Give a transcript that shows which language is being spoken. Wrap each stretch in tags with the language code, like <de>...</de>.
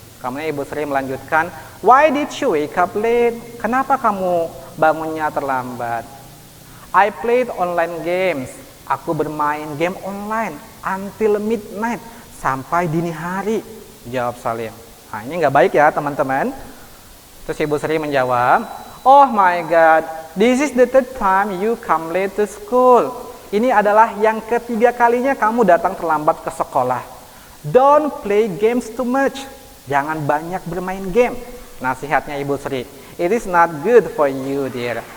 <id>Kemudian Ibu Sri melanjutkan,</id> <en>Why did you wake up late?</en> <id>Kenapa kamu bangunnya terlambat?</id> <en>I played online games.</en> <id>Aku bermain game online</id> <en>until midnight,</en> <id>sampai dini hari, jawab Salim. Nah, ini nggak baik ya, teman-teman. Terus Ibu Sri menjawab,</id> <en>Oh my God, this is the third time you come late to school.</en> <id>Ini adalah yang ketiga kalinya kamu datang terlambat ke sekolah.</id> <en>Don't play games too much.</en> <id>Jangan banyak bermain game. Nasihatnya Ibu Sri.</id> <en>It is not good for you, dear.</en>